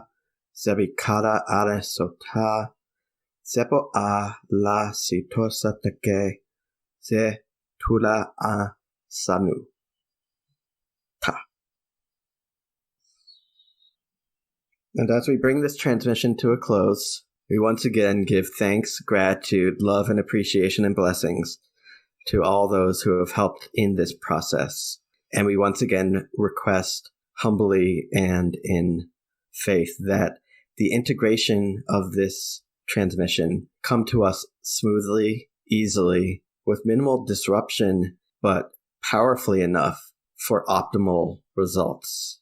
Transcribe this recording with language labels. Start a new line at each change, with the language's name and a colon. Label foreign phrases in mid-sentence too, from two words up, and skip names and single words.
English: zebikara are sota, zebo a la sitosa teke, ze tula a sanu. Ta. And as we bring this transmission to a close, we once again give thanks, gratitude, love, and appreciation and blessings to all those who have helped in this process. And we once again request humbly and in faith that the integration of this transmission come to us smoothly, easily, with minimal disruption, but powerfully enough for optimal results.